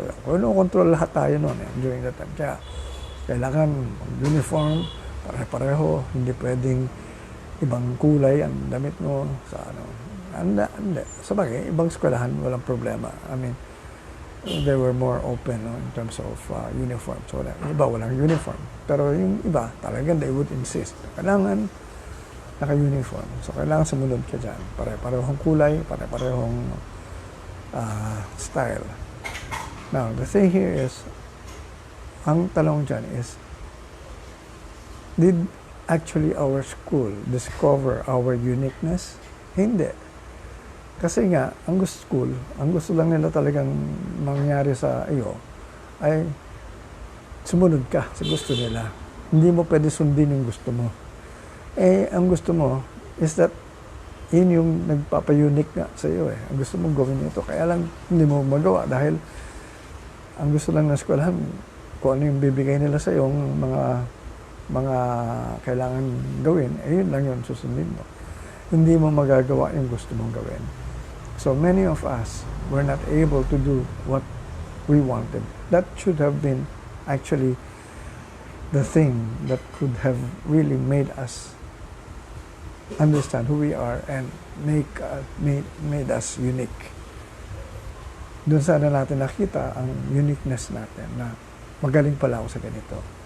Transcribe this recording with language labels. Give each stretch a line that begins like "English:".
Filipino: Kung control lahat tayo noon during that time. Kaya, kailangan uniform, pare-pareho, hindi pwedeng ibang kulay ang damit mo sa ano. Hindi. Sabagay, ibang eskwelahan, walang problema.
English: I mean, they were more open, no, in terms of uniform.
Filipino: So, iba walang uniform. Pero yung iba, talagang
English: they would insist.
Filipino: Kailangan naka-uniform. So, kailangan sumunod ka dyan. Pare-parehong kulay, pare-parehong style.
English: Now, the thing here is,
Filipino: ang talong dyan
English: is, did actually our school discover our uniqueness?
Filipino: Hindi. Kasi nga, ang gusto lang nila talagang mangyari sa iyo ay sumunod ka sa gusto nila. Hindi mo pwede sundin yung gusto mo. Ang gusto mo is that yun yung nagpapa-unique nga sa iyo . Ang gusto mong gawin ito. Kaya lang hindi mo magawa dahil ang gusto lang ng eskwelahan kung ano yung bibigay nila sa iyo, mga kailangan gawin, yun lang yun susundin mo. Hindi mo magagawa yung gusto mong gawin.
English: So many of us were not able to do what we wanted. That should have been actually the thing that could have really made us understand who we are and made us unique.
Filipino: Doon sana natin nakita ang uniqueness natin na magaling pala ako sa ganito.